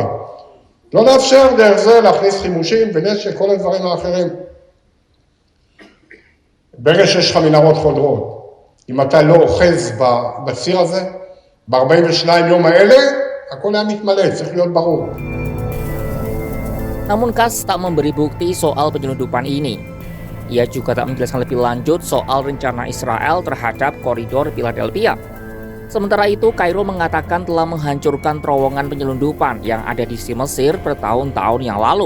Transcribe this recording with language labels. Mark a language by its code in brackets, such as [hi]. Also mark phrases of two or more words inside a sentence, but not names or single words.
[he] לא לאפשר דרך זה להכניס חימושים ונשק, כל הדברים האחרים. ברגע שיש לך מנהרות חודרות, אם אתה לא אוחז בציר הזה, ב-42 יום האלה, הכל היה מתמלא, צריך להיות ברור. [id] Namun Katz tak memberi bukti soal penyelundupan ini. Ia juga tak menjelaskan lebih lanjut soal rencana Israel terhadap koridor Philadelphia. Sementara itu, Kairo mengatakan telah menghancurkan terowongan penyelundupan yang ada di Mesir bertahun-tahun yang lalu.